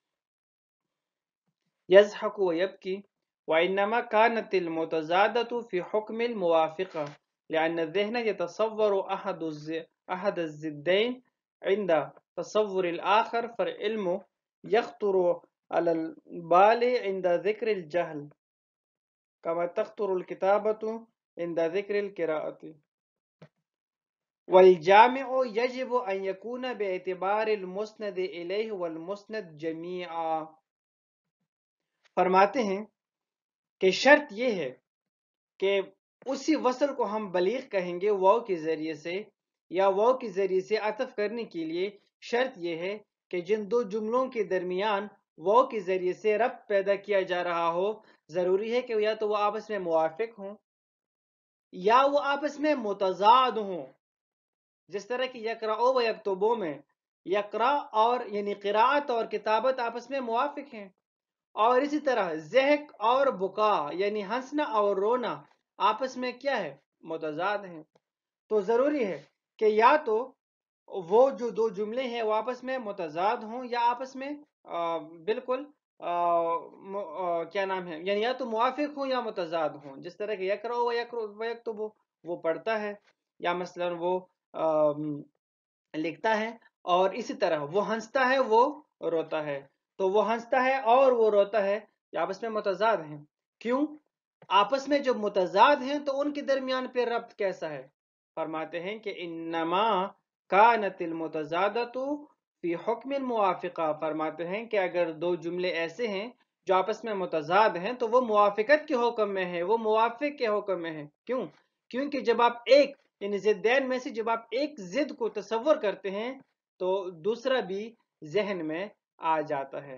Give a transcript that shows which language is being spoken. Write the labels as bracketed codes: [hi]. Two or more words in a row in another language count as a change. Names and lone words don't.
[ar] يضحك ويبكي وإنما كانت المتضادة في حكم الموافقة لأن ذهن يتصور أحد ضدين عند تصور الآخر فالعلم يخطر على البال عند ذكر الجهل كما تخطر الكتابة عند ذكر القراءة والجامع يجب أن يكون باعتبار المسند إليه والمسند جميعا. [ur] فرماتے ہیں کہ شرط یہ ہے کہ اسی وصل کو ہم بلیغ کہیں گے واو کے ذریعے سے، یا واو کے ذریعے سے عطف کرنے کے لیے شرط یہ ہے کہ جن دو جملوں کے درمیان واو کے ذریعے سے ربط پیدا کیا جا رہا ہو، ضروری ہے کہ یا تو وہ آپس میں موافق ہوں یا وہ آپس میں متضاد ہوں. جس طرح کی [ar] يقرأ ويكتب [ur] میں یقرا اور یعنی قراءت اور کتابت آپس میں موافق ہیں، اور اسی طرح ضحک اور بکا یعنی ہنسنا اور رونا آپس میں کیا ہے? متضاد ہیں. تو ضروری ہے کہ یا تو وہ جو دو جملے ہیں وہ آپس میں متضاد ہوں یا آپس میں بالکل کیا نام ہے، یعنی یا تو موافق ہوں یا متضاد ہوں. جس طرح کے [ar] يقرأ ويكتب, [ur] وہ پڑھتا ہے یا مثلاً وہ لکھتا ہے، اور اسی طرح وہ ہنستا ہے، وہ روتا ہے. تو وہ ہنستا ہے اور وہ روتا ہے، یہ آپس میں متضاد ہیں. کیوں? آپس میں جب متضاد ہیں تو ان کے درمیان پے ربط کیسا ہے? فرماتے ہیں کہ [ar] إنما كانت المتضادة في حكم الموافقة. [ur] فرماتے ہیں کہ اگر دو جملے ایسے ہیں جو آپس میں متضاد ہیں تو وہ موافقت کے حکم میں ہے، وہ موافق کے حکم میں ہے. کیوں? کیونکہ جب آپ ایک یعنی ضدین میں سے جب آپ ایک ضد کو تصور کرتے ہیں تو دوسرا بھی ذہن میں آ جاتا ہے.